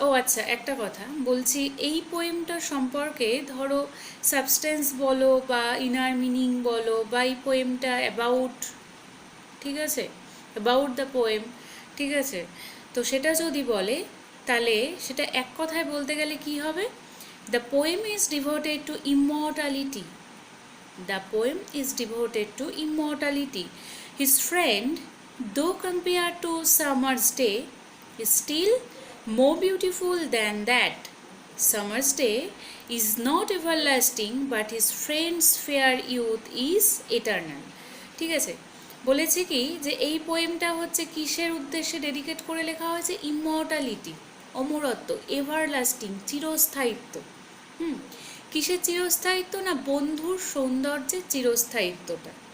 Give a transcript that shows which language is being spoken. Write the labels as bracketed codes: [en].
[bn] ও আচ্ছা, একটা কথা বলছি, এই পোয়েমটা সম্পর্কে ধরো সাবস্টেন্স বলো বা ইনার মিনিং বলো, বা এই পোয়েমটা অ্যাবাউট, ঠিক আছে, [en] about the poem, [bn] ঠিক আছে, তো সেটা যদি বলে তাহলে সেটা এক কথায় বলতে গেলে কি হবে? [en] The poem is devoted to immortality. The poem is devoted to immortality. His friend, though compared to summer's day, is still more beautiful than that. Summer's day is not everlasting, but his friend's fair youth is eternal. [bn] ঠিক আছে, বলেছে কি যে এই পোয়েমটা হচ্ছে কিসের উদ্দেশ্যে dedicate করে লেখা হয়েছে? Immortality, অমরত্ব, everlasting, চিরস্থায়িত্ব। কিসের চিরস্থায়িত্ব? না, বন্ধুর সৌন্দর্যের চিরস্থায়িত্বটা।